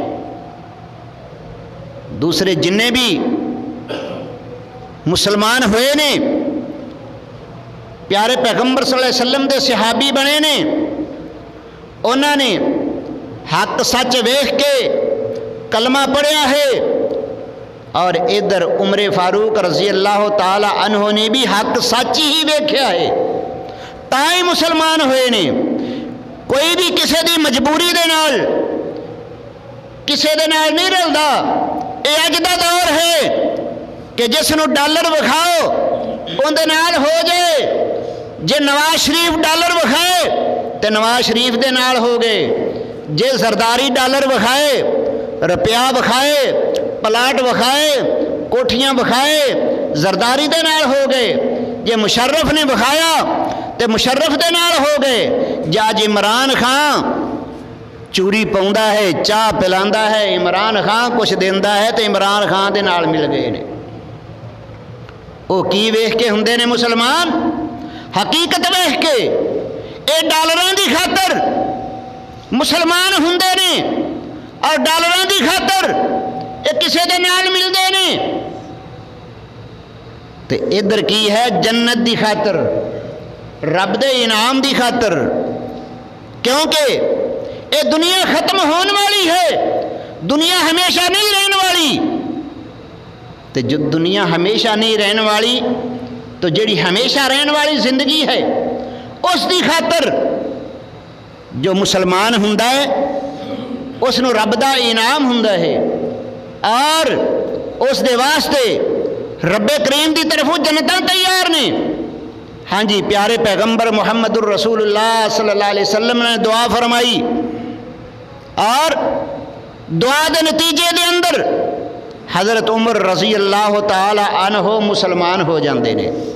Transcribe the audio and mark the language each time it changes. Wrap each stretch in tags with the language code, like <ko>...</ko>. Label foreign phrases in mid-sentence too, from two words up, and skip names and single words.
<pa>دوسرے جننے بھی مسلمان ہوئے نے، پیارے پیغمبر</pa> <ar>صلی اللہ علیہ وسلم</ar> <pa>دے صحابی بنے نے، انہوں نے حق سچ ویکھ کے کلمہ پڑھیا ہے، اور ادھر عمر فاروق</pa> <ar>رضی اللہ تعالی عنہ</ar> <pa>نے بھی حق سچ ہی ویکھیا ہے، تائیں مسلمان ہوئے نے۔ کوئی بھی کسے دی مجبوری دے نال کسے دے نال نہیں رلدا۔ اے اج دا دور ہے کہ جس نو ڈالر وکھاؤ ان دے نال ہو جائے، جے نواز شریف ڈالر وکھائے تے نواز شریف دے نال ہو گئے، جے زرداری ڈالر وکھائے، روپیہ وکھائے، پلاٹ وکھائے، کوٹھیاں وکھائے، زرداری دے نال ہو گئے، جے مشرف نے وکھایا تے مشرف دے نال ہو گئے، جاج عمران خان چوری پاؤندا ہے، چاہ پلاندا ہے، عمران خان کچھ دیندا ہے تے عمران خان دے نال مل گئے نے۔ او کی ویکھ کے ہندے نے مسلمان؟ حقیقت ویکھ کے۔ اے ڈالراں دی خاطر مسلمان ہندے نے، اور ڈالراں دی خاطر اے کسے دے نال ملدے نے۔ تے ادھر کی ہے جنت دی خاطر، رب دے انعام دی خاطر، کیونکہ اے دنیا ختم ہون والی ہے، دنیا ہمیشہ نہیں رہن والی۔ تو جو دنیا ہمیشہ نہیں رہن والی، تو جڑی ہمیشہ رہن والی زندگی ہے اس دی خاطر جو مسلمان ہوندا ہے اس نو رب دا انعام ہوندا ہے اور اس دے واسطے رب کریم دی طرفوں جنتاں تیار نے۔ ہاں جی، پیارے پیغمبر</pa> <ar>محمد الرسول اللہ صلی اللہ علیہ وسلم</ar> <pa>نے دعا فرمائی اور دعا دے نتیجے دے اندر حضرت عمر</pa> <ar>رضی اللہ تعالی عنہ</ar> <pa>مسلمان ہو جاندے نے۔</pa>